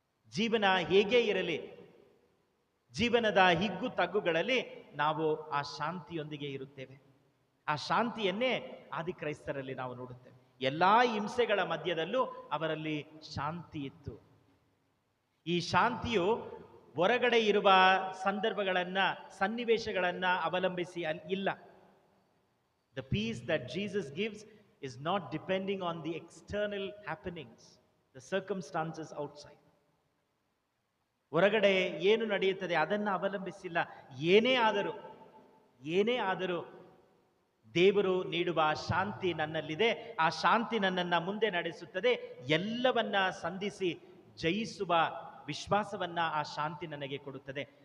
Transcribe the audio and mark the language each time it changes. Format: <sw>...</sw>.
<kn>ಜೀವನ ಹೇಗೆ ಇರಲಿ, ಜೀವನದ ಹಿಗ್ಗು ತಗ್ಗುಗಳಲ್ಲಿ ನಾವು ಆ ಶಾಂತಿಯೊಂದಿಗೆ ಇರುತ್ತೇವೆ. ಆ ಶಾಂತಿಯನ್ನೇ ಆದಿ ಕ್ರೈಸ್ತರಲ್ಲಿ ನಾವು ನೋಡುತ್ತೇವೆ. ಎಲ್ಲಾ ಹಿಂಸೆಗಳ ಮಧ್ಯದಲ್ಲೂ ಅವರಲ್ಲಿ ಶಾಂತಿ ಇತ್ತು. ಈ ಶಾಂತಿಯು ಹೊರಗಡೆ ಇರುವ ಸಂದರ್ಭಗಳನ್ನ, ಸನ್ನಿವೇಶಗಳನ್ನ ಅವಲಂಬಿಸಿ ಇಲ್ಲ.</kn> <en>The peace that Jesus gives is not depending on the external happenings, the circumstances outside.</en> <kn>ಹೊರಗಡೆ ಏನು ನಡೆಯುತ್ತದೆ ಅದನ್ನು ಅವಲಂಬಿಸಿಲ್ಲ. ಏನೇ ಆದರೂ ದೇವರು ನೀಡುವ ಶಾಂತಿ ನನ್ನಲ್ಲಿದೆ. ಆ ಶಾಂತಿ ನನ್ನನ್ನು ಮುಂದೆ ನಡೆಸುತ್ತದೆ. ಎಲ್ಲವನ್ನ ಸಂಧಿಸಿ ಜಯಿಸುವ ವಿಶ್ವಾಸವನ್ನ ಆ ಶಾಂತಿ ನನಗೆ ಕೊಡುತ್ತದೆ.</kn>